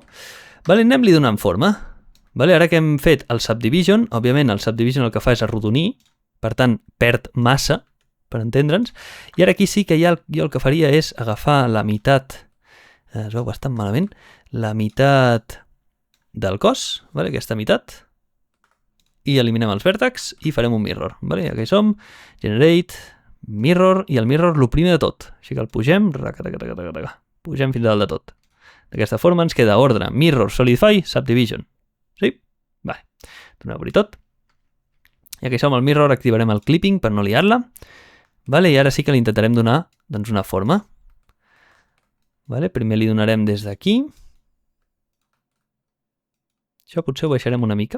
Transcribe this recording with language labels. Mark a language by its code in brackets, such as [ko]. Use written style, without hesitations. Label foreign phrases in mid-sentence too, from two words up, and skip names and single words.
[ca] Vale, anem-li donant forma. Vale, ara que hem fet el subdivision, òbviament el subdivision el que fa és arrodonir, per tant perd massa, per entendre'ns, i ara aquí sí que jo el que faria és agafar la meitat, es veu bastant malament, la meitat del cos, vale, aquesta meitat, i eliminem els vèrtex i farem un mirror. Vale, ja que hi som, [en] generate, mirror, [ca] i el mirror el primer de tot, així que el pugem, pugem fins a dalt de tot. D'aquesta forma ens queda ordre, [en] mirror, solidify, subdivision. [ca] Sí? Vale, tornem a obrir tot. Ja que hi som al mirror activarem el clipping per no liar-la. Vale, i ara sí que li intentarem donar doncs, una forma. Vale, primer li donarem des d'aquí. Això potser ho baixarem una mica.